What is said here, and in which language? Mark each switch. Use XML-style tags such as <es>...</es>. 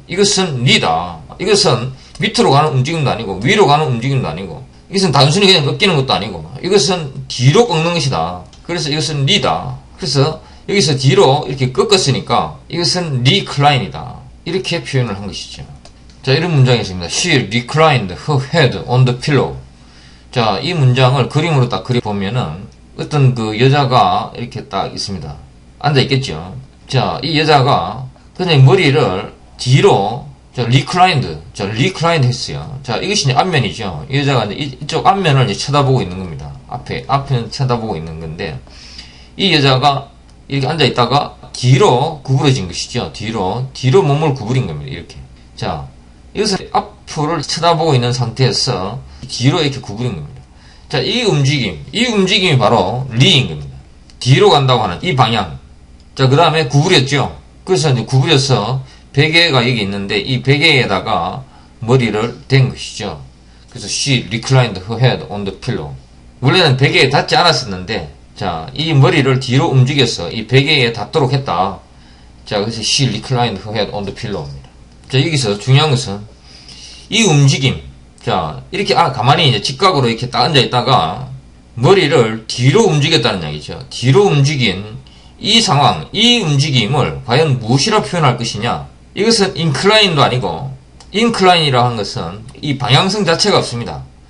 <ko>이것은 리다. 이것은 밑으로 가는 움직임도 아니고 위로 가는 움직임도 아니고 이것은 단순히 그냥 꺾이는 것도 아니고 이것은 뒤로 꺾는 것이다. 그래서 이것은 리다. 그래서 여기서 뒤로 이렇게 꺾었으니까 이것은 리클라인이다. 이렇게 표현을 한 것이죠. 자, 이런 문장이 있습니다.</ko> <en>She reclined her head on the pillow.</en> <ko>자, 이 문장을 그림으로 딱 그려보면은 어떤 그 여자가 이렇게 딱 있습니다. 앉아 있겠죠. 자, 이 여자가 그냥 머리를 뒤로 reclined 했어요. 자, 이것이 이제 앞면이죠. 이 여자가 이제 이쪽 앞면을 이제 쳐다보고 있는 겁니다. 앞면 쳐다보고 있는 건데, 이 여자가 이렇게 앉아 있다가 뒤로 구부러진 것이죠. 뒤로 몸을 구부린 겁니다. 이렇게. 자, 이것을 앞을 쳐다보고 있는 상태에서 뒤로 이렇게 구부린 겁니다. 자, 이 움직임이 바로 리인 겁니다. 뒤로 간다고 하는 이 방향. 자, 그 다음에 구부렸죠. 그래서 이제 구부려서 베개가 여기 있는데 이 베개에다가 머리를 댄 것이죠. 그래서</ko> <en>she reclined her head on the pillow.</en> <ko>원래는 베개에 닿지 않았었는데, 자, 이 머리를 뒤로 움직여서 이 베개에 닿도록 했다. 자, 그래서</ko> <en>she reclined her head on the pillow입니다.</en> <ko>자, 여기서 중요한 것은 이 움직임. 자, 이렇게 가만히 이제 직각으로 이렇게 딱 앉아 있다가 머리를 뒤로 움직였다는 이야기죠. 뒤로 움직인 이 상황, 이 움직임을 과연 무엇이라 표현할 것이냐? 이것은 incline도 아니고, incline이라고 하는 것은 이 방향성 자체가 없습니다.</ko>